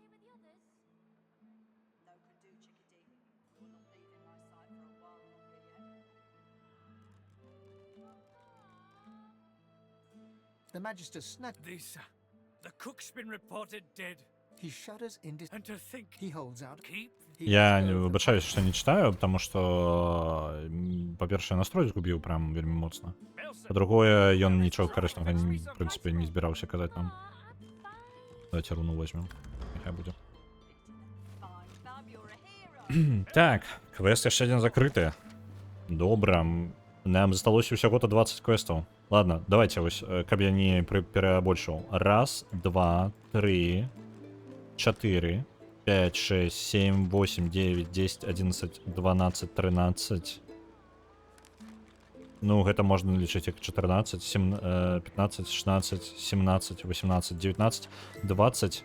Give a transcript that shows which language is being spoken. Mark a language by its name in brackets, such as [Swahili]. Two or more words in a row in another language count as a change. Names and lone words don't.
[English] No can do, Chickadee. You're not leaving my sight for a while longer yet. The Magister snapped. The cook's been reported dead. He shudders in dis. And to think... He holds out. Keep... [Ukrainian] Я вибачаюсь, що не читаю, [Russian] потому что, [Ukrainian] по-перше, настрой згубив прям [Belarusian] вельми моцно. [Ukrainian] По-другое, ён нічого корисного, в принципі, не збирався казати нам. Давайте руну візьмемо. Нехай буде. Так, квест ще один закритий. Добре. Нам залишилося всього-то 20 квестів. Ладно, давайте ось, [Belarusian] каб я не перебольшував. 1, 2, 3, 4, 5, 6, 7, 8, 9, 10, 11, 12, 13. Ну, гэта можна лічыць як 14, 15, 16, 17, 18, 19, 20.